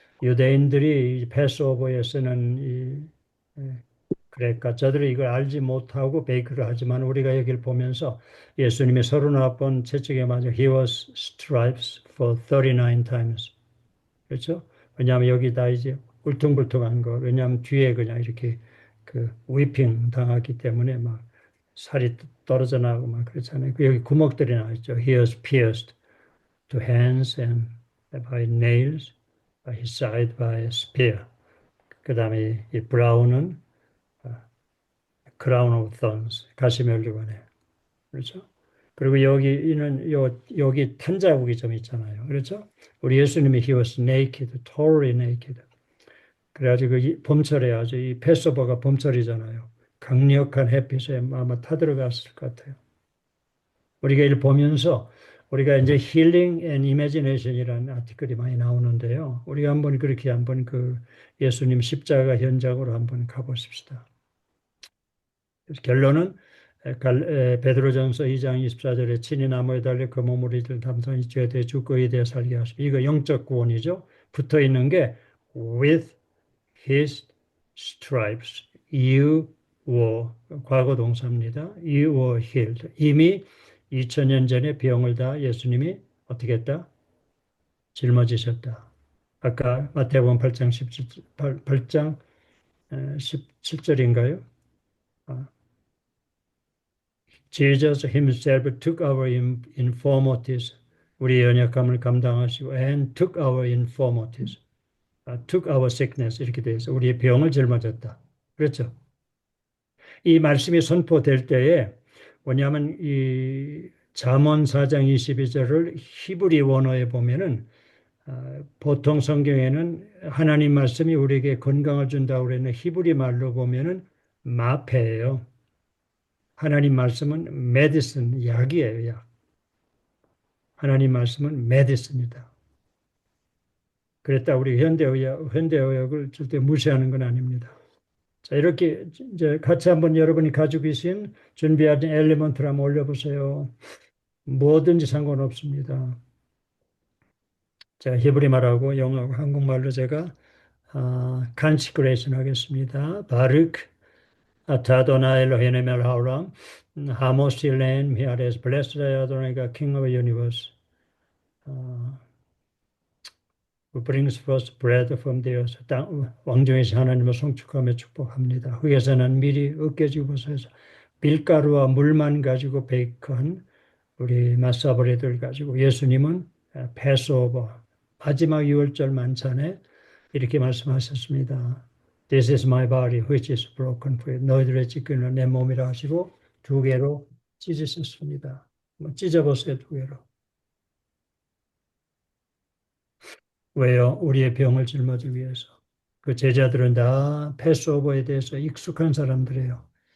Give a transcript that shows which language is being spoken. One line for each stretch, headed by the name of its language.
Korean: 유대인들이 패스오버에 쓰는 그러니까 저들이 이걸 알지 못하고 베이크를 하지만 우리가 여기를 보면서 예수님이 39번 채찍에 맞아
English: He was stripes for 39 times.
Korean: 그렇죠? 왜냐하면 여기다 이제 울퉁불퉁한 거. 왜냐하면 뒤에 그냥 이렇게 그 위핑 당하기 때문에 막 살이 떨어져 나가고 막 그렇잖아요. 여기 구멍들이 나 있죠.
English: He was pierced to hands and by nails, by his side by a spear.
Korean: 그 다음에 이 브라운은
English: crown of thorns,
Korean: 가시면류관에 그렇죠? 그리고 여기 탄자국이 좀 있잖아요. 그렇죠? 우리 예수님이
English: he was naked, totally naked.
Korean: 그래가지고 이 봄철에 아주 이 패스오버가 봄철이잖아요. 강력한 햇빛에 아마 타들어갔을 것 같아요. 우리가 이를 보면서 우리가 이제 힐링 앤 이미지네이션이라는 아티클이 많이 나오는데요. 우리가 한번 그렇게 한번 그 예수님 십자가 현장으로 한번 가보십시다. 결론은 베드로전서 2장 24절에 친히 나무에 달려 그 몸으로 이들 담당히 죄에 대해 죽고 이에 대해 살게 하시고 이거 영적 구원이죠. 붙어 있는 게
English: with his stripes you were
Korean: 과거 동사입니다.
English: You were healed.
Korean: 이미 2000년 전에 병을 다 예수님이 어떻게 했다? 짊어지셨다. 아까 마태복음 8장 17절인가요?
English: Jesus himself took our infirmities.
Korean: 우리의 연약함을 감당하시고
English: and took our infirmities. took our sickness
Korean: 이렇게 되어 있어. 우리의 병을 짊어졌다. 그렇죠? 이 말씀이 선포될 때에 뭐냐면 이 잠언 4장 22절을 히브리 원어에 보면은 보통 성경에는 하나님 말씀이 우리에게 건강을 준다고 그러는 히브리 말로 보면은 마페예요. 하나님 말씀은 메디슨, 약이에요, 약. 하나님 말씀은 메디슨이다. 그랬다 우리 현대의학을 절대 무시하는 건 아닙니다. 자, 이렇게 이제 같이 한번 여러분이 가지고 계신 준비하신 엘리먼트를 한번 올려보세요. 뭐든지 상관없습니다. 자, 히브리 말하고 영어하고 한국말로 제가 consecration 하겠습니다.
Hebrew: 바르크 아타도나 엘로헤네 멜하우람 하모실렌 미아레스 블레스라 아도나이가
English: king of universe who brings forth bread from the earth.
Korean: 왕중에서 하나님을 송축하며 축복합니다. 흙에서는 밀이 으깨지고 서서 밀가루와 물만 가지고 베이크한 우리 마사브레드를 가지고 예수님은 패스오버 마지막 유월절 만찬에 이렇게 말씀하셨습니다.
English: This is my body which is broken for you.
Korean: 너희들의 찢기는 내 몸이라 하시고 두 개로 찢으셨습니다. 찢어보세요, 두 개로. 왜요? 우리의 병을 짊어지기 위해서. 그 제자들은 다 패스오버에 대해서 익숙한 사람들이에요.